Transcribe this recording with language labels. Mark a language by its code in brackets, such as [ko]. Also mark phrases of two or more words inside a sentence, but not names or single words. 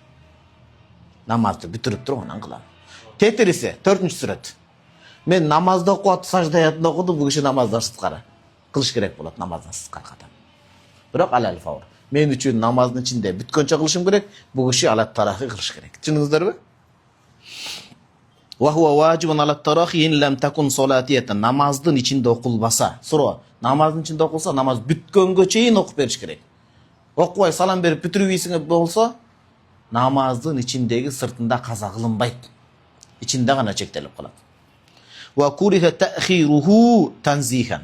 [ky] Намазды бүтүрүп туруп анан кылам. Тетириси 4-чү сүрөт. Мен намазды окуп атып сажда аятын окудум, бул киши намаздан сырткары кылыш керек болот, намаздан сырткары ката. [ar] Бирок على الفور. [ky] Мен үчүн намаздын ичинде бүткөнчө кылышым керек, бул киши [ar] على التراخي [ky] кылыш керек. Түшүндүңүздөрбү? [ar] وهو واجب على التراخي إن لم تكن صلاتية. [ky] Намаздын ичинде окулбаса, суроо. Намаздын ичинде окулса, намаз бүткөнгө чейин окуп бериш керек. Окубай салам берип бүтүрүп болсо, намаздын ичиндеги сыртында каза кылынбайт. Ичинде гана чектелип калат. [ar] وكره تأخيره تنزيهاً.